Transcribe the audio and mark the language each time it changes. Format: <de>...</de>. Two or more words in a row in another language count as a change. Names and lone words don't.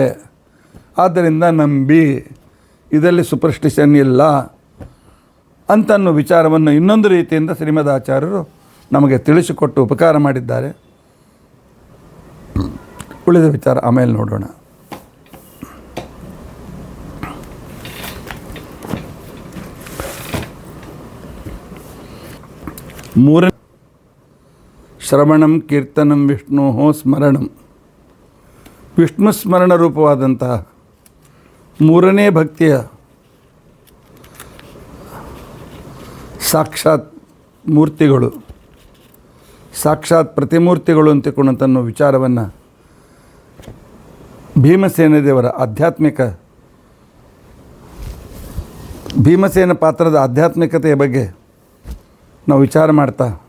<kn>ಆದ್ದರಿಂದ ನಂಬಿ, ಇದರಲ್ಲಿ ಸೂಪರ್ಸ್ಟಿಷನ್ ಇಲ್ಲ ಅಂತನ್ನೋ ವಿಚಾರವನ್ನು ಇನ್ನೊಂದು ರೀತಿಯಿಂದ ಶ್ರೀಮದ್ ಆಚಾರ್ಯರು ನಮಗೆ ತಿಳಿಸಿಕೊಟ್ಟು ಉಪಕಾರ ಮಾಡಿದ್ದಾರೆ. ಉಳಿದ ವಿಚಾರ ಆಮೇಲೆ ನೋಡೋಣ. ಮೂರನೇ</kn> <sa>ಶ್ರವಣಂ ಕೀರ್ತನಂ ವಿಷ್ಣು ಸ್ಮರಣಂ,</sa> <kn>ವಿಷ್ಣು ಸ್ಮರಣ ರೂಪವಾದಂತಹ ಮೂರನೇ ಭಕ್ತಿಯ ಸಾಕ್ಷಾತ್ ಮೂರ್ತಿಗಳು, ಸಾಕ್ಷಾತ್ ಪ್ರತಿಮೂರ್ತಿಗಳು ಅಂತಿಕೊಂಡಂತನ್ನೋ ವಿಚಾರವನ್ನು ಭೀಮಸೇನ ದೇವರ ಭೀಮಸೇನ ಪಾತ್ರದ ಆಧ್ಯಾತ್ಮಿಕತೆಯ ಬಗ್ಗೆ ನಾವು ವಿಚಾರ ಮಾಡ್ತಾ,</kn>